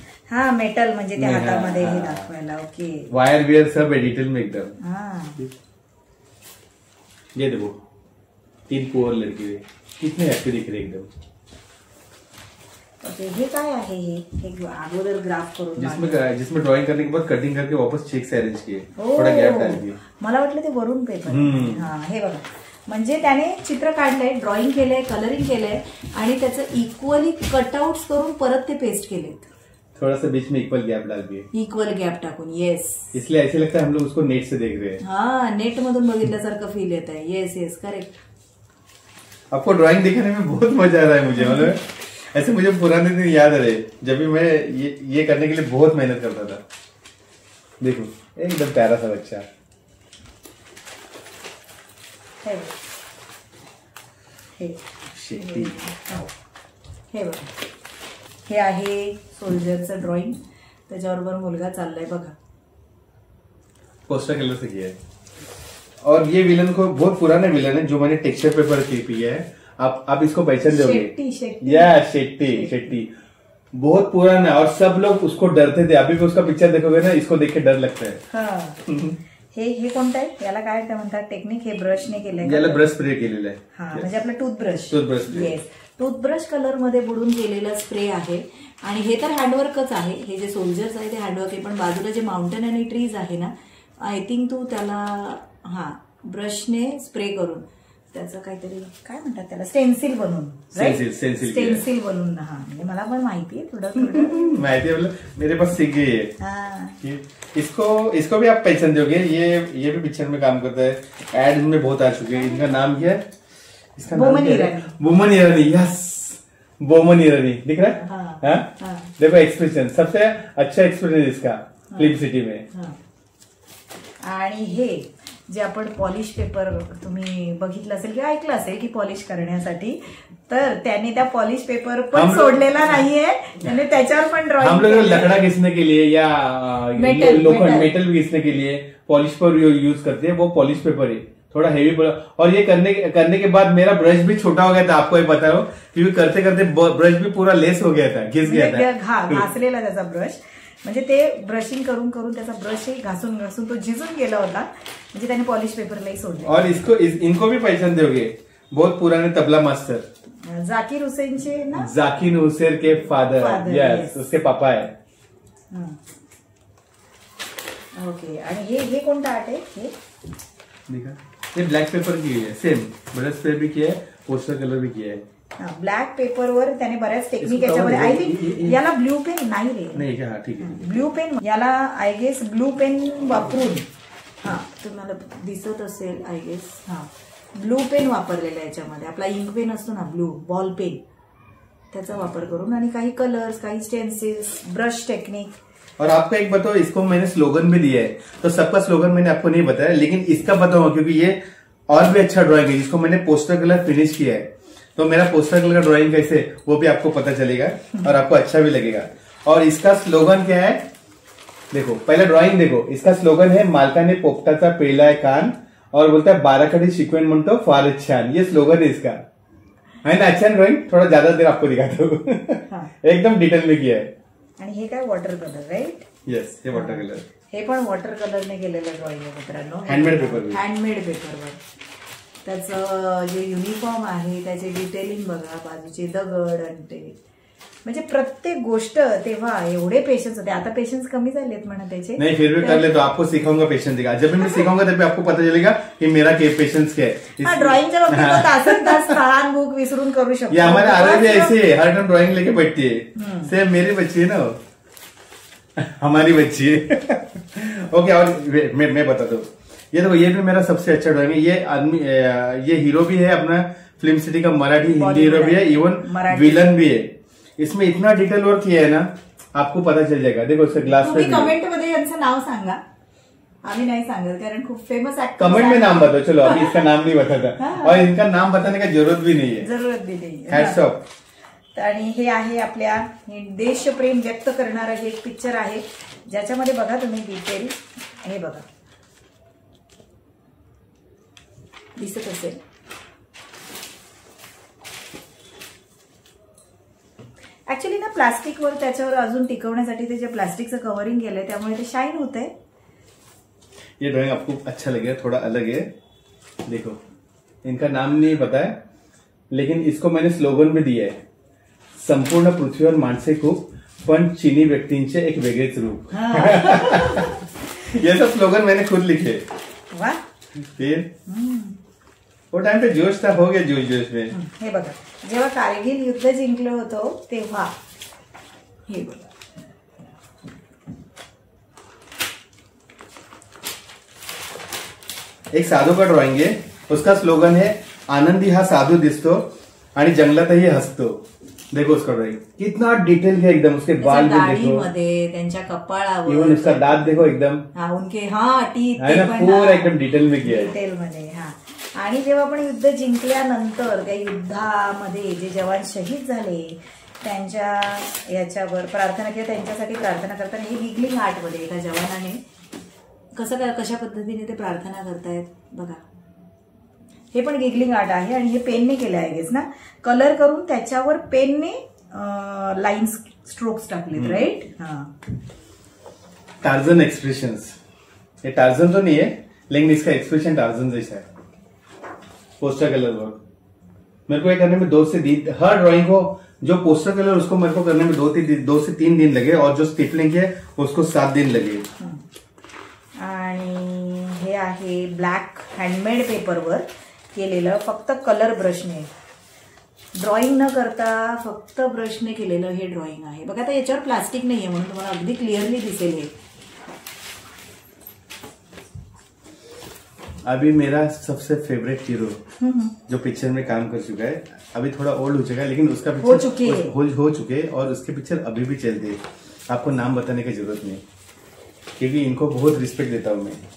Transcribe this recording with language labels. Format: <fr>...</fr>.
<mr>हा, मेटल म्हणजे त्या हातामध्ये हे दाखवायला. ओके,</mr> <hi>वायर वियर सब है डिटेल में एकदम. हाँ, ये देखो 3 पुअर लड़के कितने हैप्पी दिख रहे एकदम.</hi> <mr>ओके, हे काय आहे? हे अगोदर ग्राफ करून</mr> <hi>जिसमें ड्राइंग करने के बाद कटिंग करके वापस चेक से अरेंज किए, थोड़ा गैप डाल दिए.</hi> <mr>मला वाटलं ते वरून पेपर. हा, हे बघा, म्हणजे त्याने चित्र काढलंय, ड्रॉइंग केलंय, कलरिंग केलंय आणि त्याचं इक्वली कटआउट्स करून परत ते पेस्ट केलेत.</mr> <hi>थोड़ा सा बीच में इक्वल गैप डाल दिए.</hi> <mr>इक्वल गॅप टाकून.</mr> <en>yes,</en> <hi>इसलिए ऐसे लगता है हम लोग उसको नेट से देख रहे हैं.</hi> <mr>हाँ, नेट मधून बघितल्यासारखं फील येत आहे.</mr> <en>Yes, correct.</en> <hi>आपको ड्राइंग दिखाने में बहुत मजा आ रहा है मुझे. मतलब ऐसे मुझे पुराने दिन याद आ रहे जब भी मैं ये करने के लिए बहुत मेहनत करता था. देखो एकदम प्यारा सा बच्चा. शेट्टी.</hi> <mr>हे बघा, हे आहे सोल्जरचं ड्रॉइंग, त्याच्याबरोबर मुलगा चाललाय बघा.</mr> <hi>पोस्टर कलर से किया है. और ये विलन को बहुत पुराना विलन है जो मैंने टेक्सचर पेपर किया है. आप इसको पहचान दोगे. शेट्टी बहुत पुराना, और सब लोग उसको डरते थे. अभी भी उसका पिक्चर देखोगे ना, इसको देख के डर लगता है. हाँ.</hi> <mr>हे कोणतं आहे, याला काय म्हणतात टेक्निक? हे ब्रशने केलंय. याला ब्रश स्प्रे केलेलं आहे. हा, म्हणजे आपलं टूथब्रश. येस, टूथब्रश कलर मध्ये बुडून केलेला स्प्रे आहे. आणि हे तर हँडवर्कच आहे. हे जे सोल्जर्स आहे ते हँडवर्क आहे, पण बाजूला जे माउंटेन आणि ट्रीज आहे ना,</mr> <en>I think</en> <mr>तू त्याला ब्रशने स्प्रे करून त्याचं काहीतरी काय म्हणतात त्याला, स्टेन्सिल बनवून, स्टेन्सिल बनवून. हा म्हणजे मला पण माहिती आहे थोडं थोडं</mr> <hi>माहिती है, मेरे पास सीख गई है. हाँ. इसको भी आप पहचान दोगे. ये भी पिक्चर में काम करता है, एड इनमें बहुत आ चुके हैं. इनका नाम क्या है? इसका बोमन ईरानी. बोमन ईरानी, यस, बोमन ईरानी दिख रहा है. हाँ. देखो एक्सप्रेशन, सबसे अच्छा एक्सप्रेशन इसका फिल्म सिटी में.</hi> <mr>आणि हे जे आपण पॉलिश पेपर तुम्ही बघितलं असेल किंवा ऐकलं असेल की पॉलिश करण्यासाठी, तर त्याने त्या पॉलिश पेपर पण सोडलेला नाहीये, त्याने त्याच्यावर पण ड्रॉइंग.</mr> <hi>हम लोग लकड़ा घिसने के लिए या लोखंड मेटल घिसने के लिए पॉलिश पर यूज करते हैं, वो पॉलिश पेपर है, थोड़ा हेवी. और ये करने के बाद मेरा ब्रश भी छोटा हो गया था, आपको ये बता रहा हूँ, क्योंकि करते करते ब्रश भी पूरा लेस हो गया था, घिस गया था,</hi> <mr>घासलेला त्याचा ब्रश. म्हणजे ते ब्रशिंग करून करून त्याचा ब्रशही घासून घासून तो झिजून गेला होता, म्हणजे त्याने पॉलिश पेपरलाही सोडले.</mr> <hi>और इनको भी पहचान दोगे, बहुत पुराने तबला मास्टर</hi> <mr>जाकिर हुसैनचे ना,</mr> <hi>जाकिर हुसैन के फादर, यस, उसके पापा है.</hi> <mr>ओके. आणि हे कोणता आर्ट आहे? हे</mr> <hi>देखा, ये ब्लॅक पेपर की है, सेम ब्रश स्प्रे भी किया है, पोस्टर कलर भी किया है.</hi> <mr>ब्लॅक पेपरवर त्याने बऱ्याच टेक्निक याच्यामध्ये.</mr> <en>I think</en> <mr>याला ब्ल्यू पेन नाही रे, नाही का? ठीक आहे. ब्ल्यू पेन याला</mr> <en>I guess</en> <mr>ब्ल्यू पेन वापरून, हा तुम्हाला दिसत असेल आय गेस, हा ब्लू पेन वापरलेला याच्यामध्ये. आपला इंक पेन असतो ना, ब्लू बॉल पेन, त्याचा वापर करून, आणि काही कलर्स, काही स्टेन्सिल्स, ब्रश टेक्निक.</mr> <hi>और आपको एक बताओ, इसको मैंने स्लोगन भी दिया है, तो सबका स्लोगन मैंने आपको नहीं बताया, लेकिन इसका बताऊंगा क्योंकि ये और भी अच्छा ड्राइंग है, जिसको मैंने पोस्टर कलर फिनिश किया है. तो मेरा पोस्टर कलर का ड्राइंग कैसे, वो भी आपको पता चलेगा और आपको अच्छा भी लगेगा. और इसका स्लोगन क्या है, देखो पहले ड्राइंग देखो. इसका स्लोगन है,</hi> <mr>मालकाने पोपटाचा पेलाय कान,</mr> <hi>और बोलता है</hi> <mr>12 कड़ी शिकवेन म्हणतो फारच छान.</mr> <hi>ये स्लोगन है इसका, है ना? अच्छा ड्राइंग, थोड़ा ज्यादा देर आपको दिखाता हूँ. एकदम डिटेल में किया है.</hi> <mr>आणि हे काय वॉटर कलर, राईट? येस, हे वॉटर कलर. हे पण वॉटर कलरने केलेलं ड्रॉइंग आहे मित्रांनो, हँडमेड पेपर. हँडमेड पेपरवर. त्याचं जे युनिफॉर्म आहे, त्याचे डिटेलिंग बघा, बाजूचे दगड, आणि ते म्हणजे प्रत्येक गोष्ट. तेव्हा एवढे पेशन्स होते, आता पेशन्स कमी झालेत म्हणा त्याचे.</mr> <hi>नहीं, फिर भी कर ले तो आपको सिखाऊंगा पेशेंस दिखा. जब भी मैं सिखाऊंगा तभी आपको पता चलेगा कि मेरा पेशेंस क्या है.</hi> <mr>ड्रॉइंगच्या बाबतीत तासन तास स्थान बुक विसरून करू शकतो.</mr> <hi>ये हमारे आगे भी ऐसे है, हर टाइम ड्राइंग लेके बैठती है. सेम मेरी बच्ची है ना, हमारी बच्ची है. ओके, और मैं बता दो, ये देखो, ये भी मेरा सबसे अच्छा ड्राइंग है. ये आदमी, ये हीरो भी है अपना फिल्म सिटी का, मराठी हिंदी हीरो भी है, इवन विलन भी है. इसमें इतना डिटेल वर्क किया है ना, आपको पता चल जाएगा. देखो इसका ग्लास.</hi> <mr>तुम्ही कमेंट मध्ये यांचं नाव सांगा, आम्ही नाही सांगत कारण खूप फेमस एक्टर.</mr> <hi>कमेंट में नाम बताओ. चलो, अभी इसका नाम नहीं बताता, और इनका नाम बताने का जरूरत भी नहीं है.</hi> <mr>जरूरत भी नाही.</mr> <en>Hats off.</en> <mr>आणि हे आहे आपल्या देशप्रेम व्यक्त करणारं हे एक पिक्चर आहे, ज्याच्यामध्ये बघा तुम्ही डिटेल, हे बघा दिसत असेल. ऍक्च्युली ना प्लास्टिकवर, त्याच्यावर अजून टिकवण्यासाठी ते जे प्लास्टिकचं कव्हरिंग केलंय, त्यामुळे ते शाईन होतंय.</mr> <hi>ये ड्राइंग आपको अच्छा लगेगा, थोड़ा अलग है. देखो, इनका नाम नहीं पता है, लेकिन इसको मैंने स्लोगन भी दिया है,</hi> <mr>संपूर्ण पृथ्वीवर माणसे खूप, पण चीनी व्यक्तींचे एक वेगळेच रूप.</mr> <hi>ये सब स्लोगन मैंने खुद लिखे. वाह. फिर वो टाइम पे जोश था, हो गया जोश में.</hi> <mr>हे बघा, जेव्हा कारगिल युद्ध जिंकलं होतं तेव्हा हे बघा,</mr> <hi>एक साधू का ड्रॉइंग है, उसका स्लोगन है,</hi> <mr>आनंदी हा साधू दिसतो आणि जंगलातही हसतो.</mr> <hi>देखो उसका ड्रॉइंग कितना डिटेल है एकदम. उसके बाल भी देखो,</hi> <mr>त्यांच्या कपाळावर,</mr> <hi>इवन उसका दांत देखो एकदम, उनके टीथ है ना, पूरा एकदम डिटेल में किया है.</hi> <mr>डिटेल मध्ये. हा, आणि जेव्हा आपण युद्ध जिंकल्यानंतर त्या युद्धामध्ये जे जवान शहीद झाले, त्यांच्या याच्यावर प्रार्थना किंवा त्यांच्यासाठी प्रार्थना करताना हे गिगलिंग आर्ट मध्ये एका जवानाने कशा पद्धतीने ते प्रार्थना करतायत बघा. हे पण गिगलिंग आर्ट आहे, आणि हे पेनने केलं आहे गेस ना, कलर करून त्याच्यावर पेनने लाईन्स, स्ट्रोक्स टाकलेत, राईट. हा,</mr> <en>Tarzan expressions.</en> <hi>ये टार्जन तो नहीं है, लेकिन इसका एक्सप्रेशन टार्जन जैसा है. पोस्टर कलर वर्क मेरे को ये करने में 2 से 3, हर ड्राइंग को जो पोस्टर कलर उसको मेरे को करने में 2 से 3 दिन लगे, और जो स्टिपलिंग है उसको 7 दिन लगे.</hi> <mr>आणि हे आहे ब्लॅक हँडमेड पेपरवर केलेलं फक्त कलर ब्रशने, ड्रॉइंग न करता फक्त ब्रशने केलेलं हे ड्रॉइंग आहे बघा. आता याच्यावर प्लास्टिक नाहीये म्हणून तुम्हाला अगदी क्लिअरली दिसेल हे.</mr> <hi>अभी मेरा सबसे फेवरेट हीरो जो पिक्चर में काम कर चुका है, अभी थोड़ा ओल्ड हो चुका है लेकिन उसका पिक्चर हो चुके हैं और उसके पिक्चर अभी भी चलते हैं. आपको नाम बताने की जरूरत नहीं क्योंकि इनको बहुत रिस्पेक्ट देता हूं मैं.</hi>